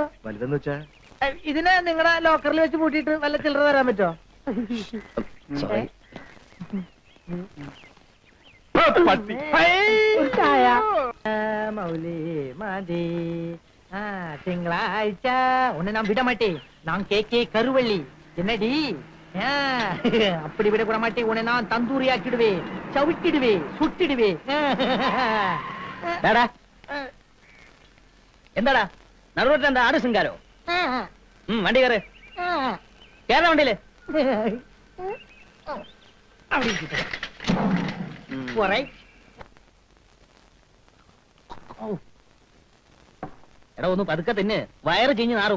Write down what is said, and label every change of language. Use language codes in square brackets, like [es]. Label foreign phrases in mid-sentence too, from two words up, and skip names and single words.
[ml] വലുതെന്ന് വെച്ചാ ഇതിനെ നിങ്ങളുടെ ലോക്കറിൽ വെച്ച് പൂട്ടിയിട്ട് വല്ല ചില്ലറ തരാൻ പറ്റോ? സോറി. [ta] തിങ്കളാഴ്ച உன்னை நான் விட மாட்டேன். நான் கேக்கே கருவள்ளி. என்னடி? அப்படி விட கூட மாட்டேன். உன்னை நான் தந்தூரி ஆக்கிடுவேன், சவிட்டிடுவேன், சுட்டிடுவேன். [ml] എന്താടാ നടുറോട്ടിൽ എന്താ ആട് സിംഗാരോ? വണ്ടി കയറ്. കേരള വണ്ടിയില് എടാ ഒന്ന് പതുക്കെ തിന്ന്, വയറ് ചീഞ്ഞ് നാറും.